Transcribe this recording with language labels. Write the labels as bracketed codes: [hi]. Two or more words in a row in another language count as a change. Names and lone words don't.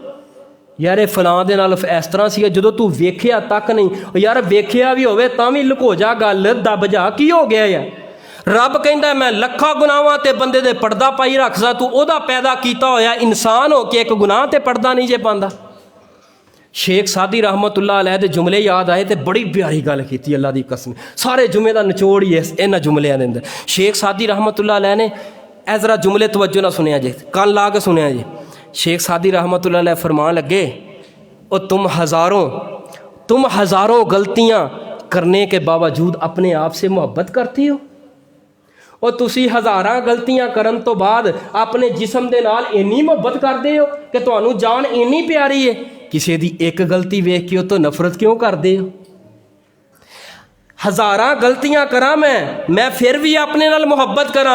[pa] یار فلاں دے نال اس طرح سی جو توں ویکھیا تک نہیں یار ویکھیا بھی ہووے تاں بھی لکو جا گل دب جا کی ہو گیا یار. رب کہندا میں لکھاں گناہاں تے بندے دے پردہ پائی رکھدا توں اودا پیدا کیتا ہویا انسان ہو کے اک گناہ تے پردہ نہیں جے پاندا. شیخ سعدی [ar] رحمة الله عليه [pa] دے جملے یاد آئے تو بڑی پیاری گل کی اللہ دی قسم. سارے جمعے کا نچوڑ ہی اینہاں جملیاں دے اندر۔ شیخ سعدی [ar] رحمة الله عليه [pa] نے اے ذرا جملے توجہ نال سنیا جے کان لا کے سنیا جے. شیخ سعدی [ar] رحمة الله عليه [pa] فرمان لگے [ur] اور تم ہزاروں غلطیاں کرنے کے باوجود اپنے آپ سے محبت کرتی ہو [pa] اور تسی ہزاراں غلطیاں کرن تو بعد اپنے جسم دے نال اینی محبت کرتے ہو کہ تہانوں جان اینی پیاری ہے. کسی دی اک غلطی ویکھ کے تو نفرت کیوں کرتے ہو. ہزاراں غلطیاں کراں میں فیر بھی اپنے نال محبت کراں.